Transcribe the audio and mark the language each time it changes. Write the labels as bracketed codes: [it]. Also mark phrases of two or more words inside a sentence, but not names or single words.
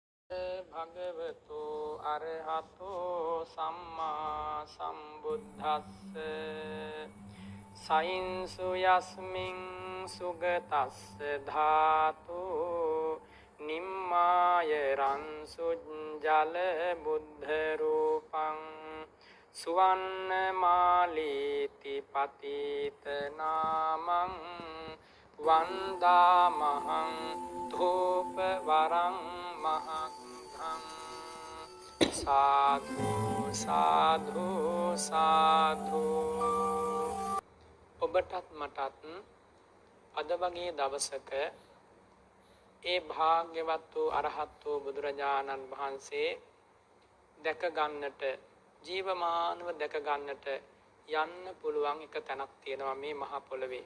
[pi] භගවතු අරහතෝ සම්මා සම්බුද්දස්ස සයින්සු යස්මින් සුගතස්ස ධාතු නිම්මාය රන්සු ජල බුද්ධ රූපං සුවන්න මාලීති පතිත නාමං වන්දාමහං ධූප වරං මහං සාධු සාධු සාධු. [si] ඔබටත් මටත් අද වගේ දවසක ඒ භාග්‍යවත් වූ අරහත් වූ බුදුරජාණන් වහන්සේ දැක ගන්නට, ජීවමානව දැක ගන්නට යන්න පුළුවන් එක තැනක් තියෙනවා මේ මහ පොළවේ.